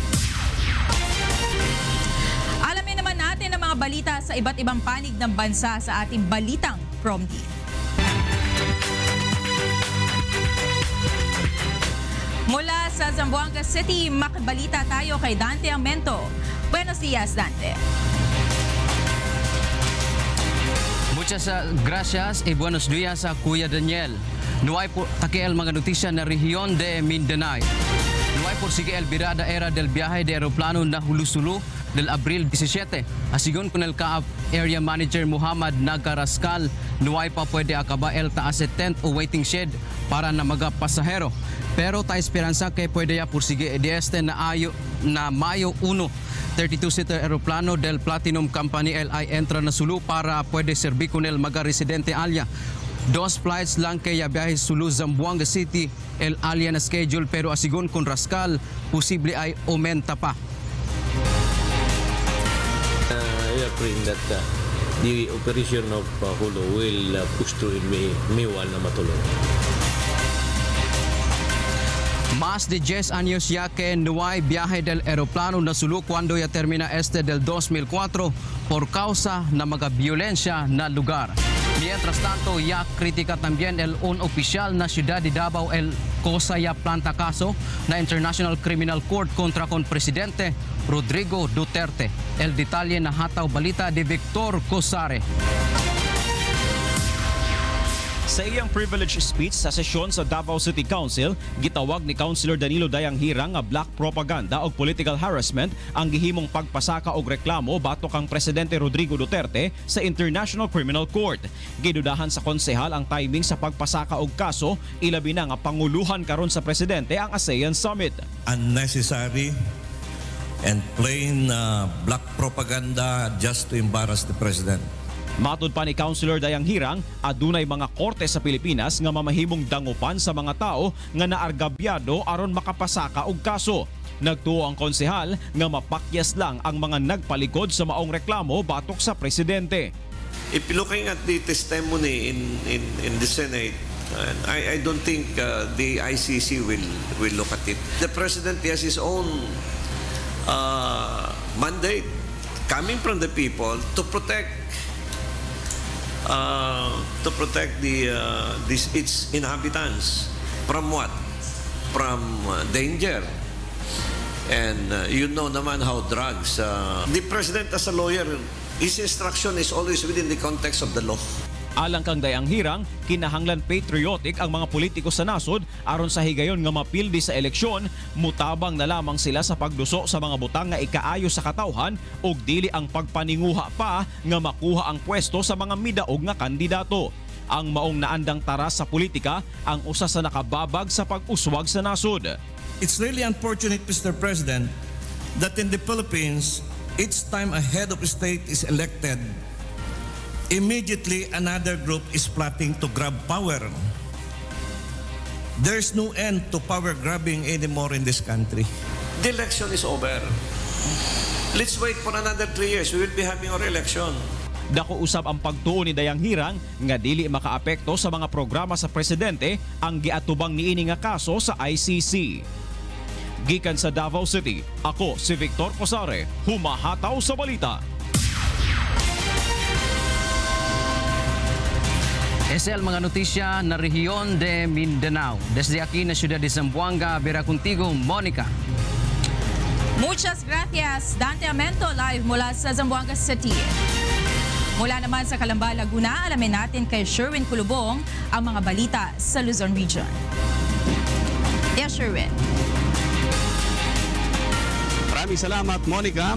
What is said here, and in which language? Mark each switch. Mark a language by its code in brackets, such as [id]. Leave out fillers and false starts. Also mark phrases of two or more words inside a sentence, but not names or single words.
[tl] Alamin naman natin ang mga balita sa iba't ibang panig ng bansa sa ating Balitang Promdi. Mula sa Zamboanga City, makibalita tayo kay Dante Amento. [es] Buenos dias, Dante. [cbk] Muchas gracias y buenos días a Kuya Daniel. Nuay po takiel mga notisya na rehiyon de Mindanao. Nuay por sige el virada era del viaje de aeroplano na Hulusulu del Abril 17. Asigon con el CAAP [en] Area Manager [cbk] Muhammad Nagarascal, nuay pa pwede akaba el taas tent o waiting shed para na mga pasahero. Pero ta esperanza kay pwede ya por sige de este na Mayo 1. 32-seater aeroplano del Platinum Company LI entra na Sulu para pwede serbi con el mga residente alya. 2 flights lang kaya biyahe Sulu Zamboanga City el alya na schedule, pero asigon con Rascal posible ay aumenta pa. [en] we are praying that the operation of Hulu will push through in May 1 [tl] na matuloy. [cbk] Más de 10 años ya que no hay viaje del aeroplano na sulok cuando ya termina este del 2004 por causa na mga violencia na lugar. Mientras tanto, ya critica también un oficial na ciudad de Davao el cosa ya planta caso na International Criminal Court kontra kon Presidente Rodrigo Duterte. El detalye na hataw balita de Victor Cosare. [ceb] Sa iyang [en] privilege speech [ceb] sa sesyon sa Davao City Council, gitawag ni Councilor Danilo Dayang-Hirang nga [en] black propaganda [ceb] o [en] political harassment [ceb] ang gihimong pagpasaka og reklamo batok kang Presidente Rodrigo Duterte sa International Criminal Court. Gidudahan sa konsehal ang timing sa pagpasaka og kaso, ilabi na nga panguluhan karon sa Presidente ang ASEAN Summit. [en] Unnecessary and plain black propaganda just to embarrass the President. [ceb] Matud pa ni Councilor Dayang-Hirang, adunay mga korte sa Pilipinas nga mamahimong dangupan sa mga tao nga naargabyado aron makapasaka og kaso. Nagtuo ang konsehal nga mapakyas lang ang mga nagpalikod sa maong reklamo batok sa Presidente. [en] If looking at the testimony in the Senate, I don't think the ICC will look at it. The President has his own mandate coming from the people to protect its inhabitants from what? From danger. And you know naman how drugs. The President as a lawyer, his instruction is always within the context of the law. [ceb] Alang kang Dayang-Hirang, kinahanglan patriotic ang mga politiko sa nasod aron sa higayon nga mapildi sa eleksyon, mutabang na lamang sila sa pagduso sa mga butang nga ikaayo sa katawhan ug dili ang pagpaninguha pa nga makuha ang pwesto sa mga midaog nga kandidato. Ang maong naandang taras sa politika ang usa sa nakababag sa pag-uswag sa nasod. [en] It's really unfortunate, Mr. President, that in the Philippines, each time a head of state is elected, immediately another group is plotting to grab power. There's no end to power grabbing anymore in this country. The election is over. Let's wait for another 3 years. We will be having our election. [ceb] Dako usab ang pagtuo ni Dayang-Hirang nga dili makaapekto sa mga programa sa Presidente ang giatubang niini nga kaso sa ICC. Gikan sa Davao City, ako si Victor Cosare, [tl] humahataw sa balita. [cbk] SL mga notisya na rehiyon de Mindanao. Desde aquí na siyudad de Zamboanga, Vera contigo, Monica. Muchas gracias, [tl] Dante Amento, live mula sa Zamboanga City. Mula naman sa Calamba, Laguna, alamin natin kay Sherwin Kulubong ang mga balita sa Luzon Region. [en] Yes, Sherwin. [tl] Maraming salamat, Monica.